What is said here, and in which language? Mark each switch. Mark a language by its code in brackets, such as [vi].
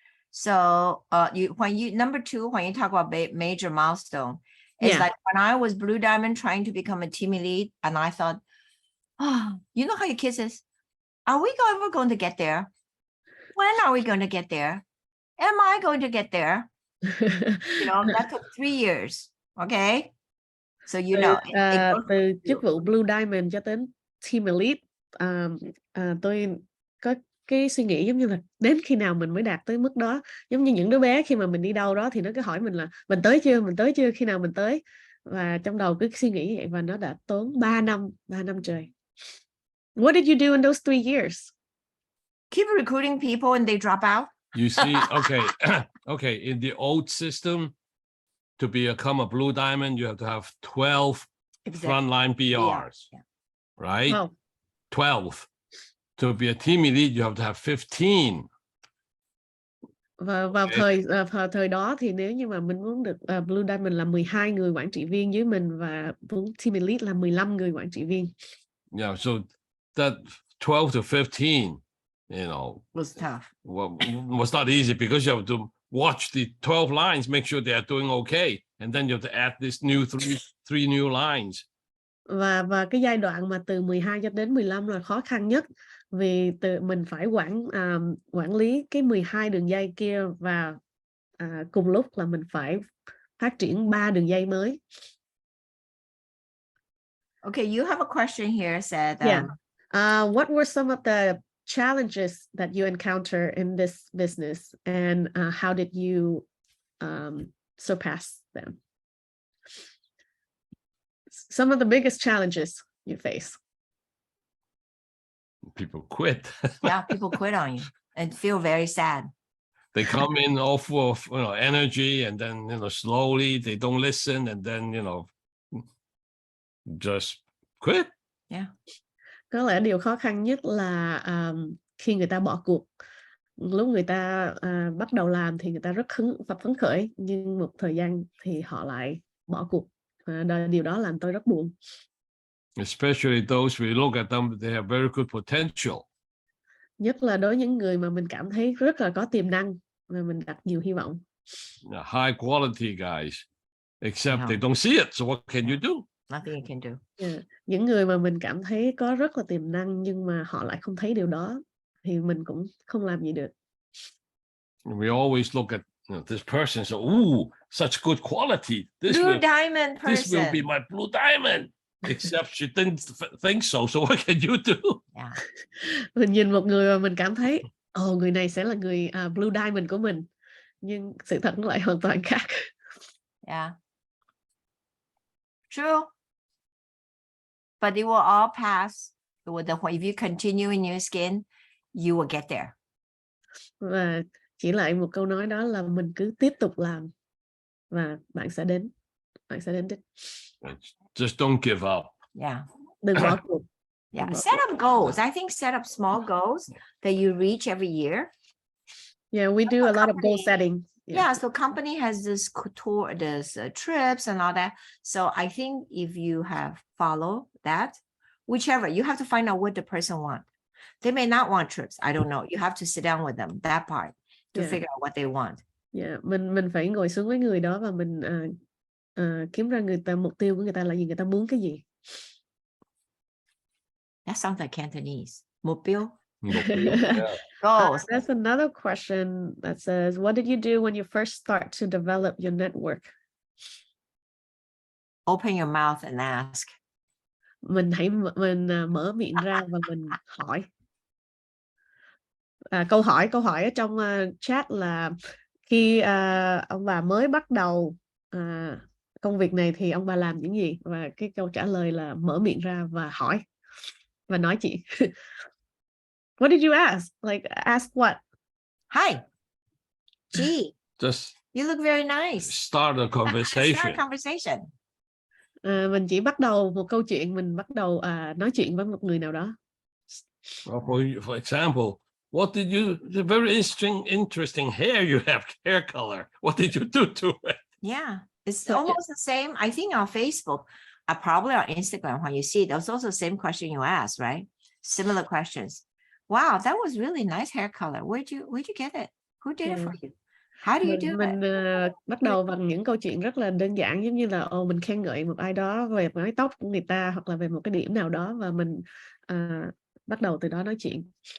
[en] So number 2, when you talk about major milestone, it's like when I was Blue Diamond trying to become a team elite, and I thought, you know how your kids is, are we ever going to get there? When are we going to get there? Am I going to get there? You know, that took 3 years. Okay. So you know, [vi] từ chức vụ Blue Diamond cho đến team elite, tôi có cái suy nghĩ giống như là đến khi nào mình mới đạt tới mức đó. Giống như những đứa bé khi mà mình đi đâu đó thì nó cứ hỏi mình là mình tới chưa, khi nào mình tới. Và trong đầu cứ suy nghĩ vậy, và nó đã tốn 3 năm trời. [en] What did you do in those 3 years? Keep recruiting people and they drop out. You see, okay, in the old system, to become a Blue Diamond, you have to have 12 frontline BRs, right? Oh. 12. To be a team elite, you have to have 15. [vi] Và vào thời đó thì nếu như mà mình muốn được Blue Diamond là 12 người quản trị viên dưới mình, và muốn team elite là 15 người quản trị viên. [en] Yeah, so that 12 to 15, you know, was tough. Was not easy, because you have to watch the 12 lines, make sure they are doing okay, and then you have to add this new three new lines. [vi] Và cái giai đoạn mà từ 12 cho đến 15 là khó khăn nhất, vì mình phải quản lý cái 12 đường dây kia, và cùng lúc là mình phải phát triển 3 đường dây mới. [en] Okay, you have a question here said, what were some of the challenges that you encounter in this business, and how did you surpass them? Some of the biggest challenges you face. People quit. Yeah, people quit on you and feel very sad. They come in all full of energy, and then slowly they don't listen, and then just quit. Yeah. [vi] Có lẽ điều khó khăn nhất là khi người ta bỏ cuộc. Lúc người ta bắt đầu làm thì người ta rất phấn khởi, nhưng một thời gian thì họ lại bỏ cuộc. Điều đó làm tôi rất buồn. [en] Especially those we look at them, they have very good potential. [vi] Nhất là đối với những người mà mình cảm thấy rất là có tiềm năng và mình đặt nhiều hy vọng. [en] High quality guys, except they don't see it. So what can you do? Nothing you can do. [vi] Những người mà mình cảm thấy có rất là tiềm năng, nhưng mà họ lại không thấy điều đó, thì mình cũng không làm gì được. [en] We always look at this person, so such good quality. This Blue will diamond this will be person. my blue diamond. Except she didn't think so. So what can you do? Yeah. [vi] Mình nhìn một người mà mình cảm thấy người này sẽ là người blue diamond của mình, nhưng sự thật nó lại hoàn toàn khác. [en] Yeah. True. But it will all pass. If you continue in Nuskin, you will get there. [vi] Và chỉ lại một câu nói đó là mình cứ tiếp tục làm và bạn sẽ đến đích. [en] Just don't give up. Yeah. [vi] Đừng bỏ cuộc. [en] Yeah. Set up goals. I think set up small goals that you reach every year. Yeah, we do a lot of goal setting. Yeah, so company has this tour, this trips and all that. So I think if you have follow that, whichever, you have to find out what the person wants. They may not want trips. I don't know. You have to sit down with them, that part, to figure out what they want. [vi] Yeah, mình phải ngồi xuống với người đó và mình kiếm ra mục tiêu của người ta là gì, người ta muốn cái gì. [en] That sounds like Cantonese. [vi] Mục tiêu. [en] Yeah. Goals. That's another question that says, what did you do when you first start to develop your network? Open your mouth and ask. [vi] Mình mở miệng ra và mình hỏi. Câu hỏi ở trong chat là khi ông bà mới bắt đầu công việc này thì ông bà làm những gì, và cái câu trả lời là mở miệng ra và hỏi và nói chuyện. [en] What did you ask? Like, ask what? Hi. Gee. Just You look very nice. start a conversation. Start a conversation. [vi] Mình chỉ bắt đầu một câu chuyện, mình bắt đầu nói chuyện với một người nào đó. [en] For example, what did you? The very interesting hair you have, hair color. What did you do to it? Yeah, it's almost the same. I think on Facebook, probably on Instagram, when you see it, there's also the same question you asked, right? Similar questions. Wow, that was really nice hair color. Where'd you get it? Who did it for you? How do you do [vi] Mình bắt đầu bằng những câu chuyện rất là đơn giản, giống như là mình khen ngợi một ai đó về mái tóc của người ta hoặc là về một cái điểm nào đó, và mình bắt đầu từ đó nói chuyện.